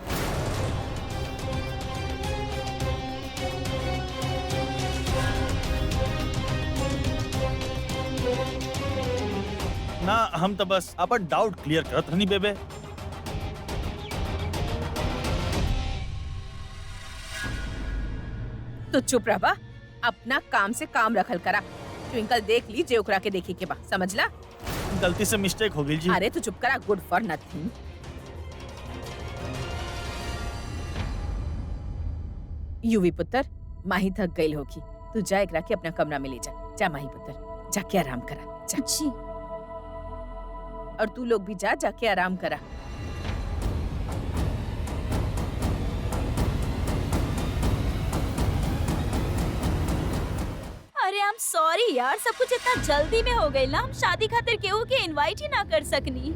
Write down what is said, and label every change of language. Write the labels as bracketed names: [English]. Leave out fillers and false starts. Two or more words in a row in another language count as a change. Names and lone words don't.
[Bhojpuri] ना हम तो बस अपन [English] doubt clear [Bhojpuri] करत रहनी बेबे। तो चुप रह बा, अपना काम से काम रखल करा। ट्विंकल देख ली जे ओकरा के देखे के बा, समझला? गलती से मिस्टेक हो गई जी। अरे तू चुप करा, [English] Good for nothing. [Bhojpuri] यूवी पुत्र, माही थक गई होगी, तू जा एकरा के अपना कमरा में ले जा। जा माही पुत्र, जाके आराम करा जा। जी। और तू लोग भी जा, जाके आराम करा। अरे [English] I am sorry [Bhojpuri] यार, सब कुछ इतना जल्दी में हो गई ना, हम शादी खातिर केहू के इनवाइट ही ना कर सकनी।